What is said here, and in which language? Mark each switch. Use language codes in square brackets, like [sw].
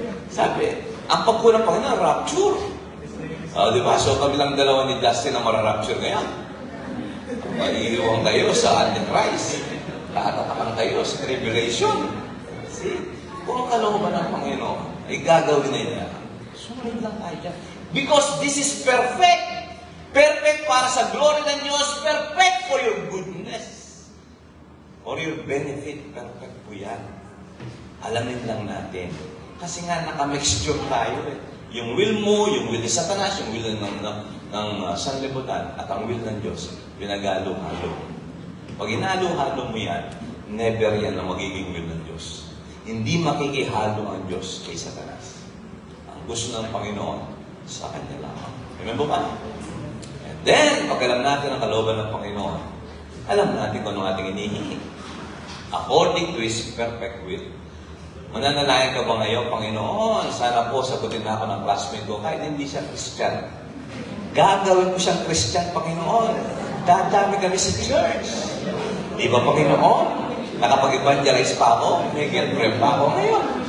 [tl] Sabi, ang pagkunan ng Panginoon, rapture. Di ba? So, kami lang dalawa ni Justin ang mararapture ngayon. Maiiwang kayo sa Antichrist. Tatatakan kayo sa tribulation. See? Kung ang kalooban ng Panginoon ay gagawin na niya, sumunod lang tayo dyan. [en] Because this is perfect. Perfect [tl] para sa [en] glory [tl] ng Diyos. [en] Perfect for your goodness. For your benefit. [tl] Perfect po yan. Alamin lang natin. Kasi nga nakamixture tayo eh. Yung will mo, yung will ni Satanas, yung will ng sanlibutan, at ang will ng Diyos, pinagalo-halo. Pag inalo-halo mo yan, never yan ang magiging will ng Diyos. Hindi makikihalo ang Diyos kay Satanas. Ang gusto ng Panginoon, sa Kanya lamang. Amen po ba? [en] And then, [tl] pag alam natin ang kalooban ng Panginoon, alam natin kung anong ating inihingi. [en] According to His perfect will. [tl] Mananalayan ka ba ngayon, Panginoon? Sana po sagutin na ako ng classmate ko kahit hindi siya Christian. Gagawin ko siyang Christian, Panginoon. Dadami kami sa church. Di ba, Panginoon? Nakapag-evangelize pa ako. May girlfriend pa ako ngayon.